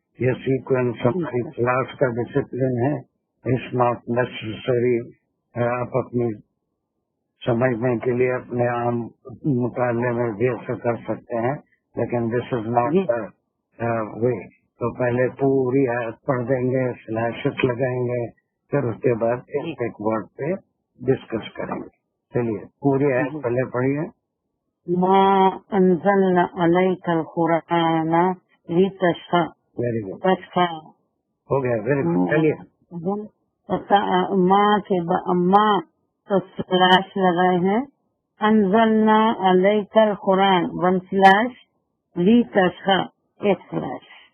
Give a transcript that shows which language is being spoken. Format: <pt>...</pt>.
<ur>یہ سیکوینس ہماری کلاس کا ڈسپلن ہے.</ur> <en>it's not necessary</en> <ur>آپ اپنی سمجھنے کے لیے اپنے عام مطالعے میں بھی ایسا کر سکتے ہیں، لیکن</ur> <en>This is not way.</en> <ur>تو پہلے پوری آیت پڑھ دیں گے، سلیشز لگائیں گے، پھر اس کے بعد ایک ایک ورڈ پہ ڈسکس کریں گے. چلیے پوری آیت پہلے پڑھیے.</ur> <ar>ما انزلنا علیک القرآن لتشقى.</ar> <en>very good,</en> <ar>تشقى</ar> <ur>ہو گیا.</ur> <en>Very good.</en> <ur>چلیے ماں کے ماں تو سلیش لگائے ہیں.</ur> <ar>انزلنا علیک القرآن 1 سلیش لتشقى 1 سلیش.</ar>